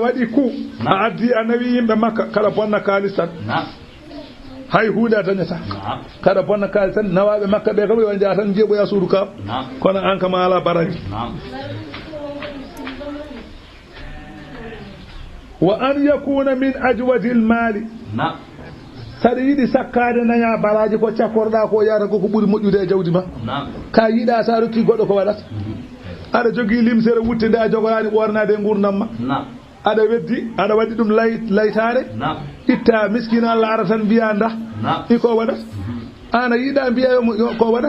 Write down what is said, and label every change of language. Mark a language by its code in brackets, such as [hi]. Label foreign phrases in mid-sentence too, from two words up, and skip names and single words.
[ff] waɗi ku a addi a nawi yimɓe makka kada bonna kalis tan hay hunde a dañata kada bonna kalis tan nawaɓe makka ɓe kam yo jaa tan jeeɓoya suudu kam kono an kam ala baraji [ar] وأن يكون من أجود المال [ff] saɗa yiɗi sakkade naña baraji ko cakkorɗa ko yata koko ɓuuri moƴƴude e jawdi ma ka yiiɗa sa rokki goɗɗo ko waɗata aɗa jogui limsere wutte nde a jogorani ɓornade e gurdam ma aɗa weddi aɗa waɗi ɗum laytare itta miskino Allah ara tan mbiya nda iko waɗat an a yiiɗa mbiya ko waɗat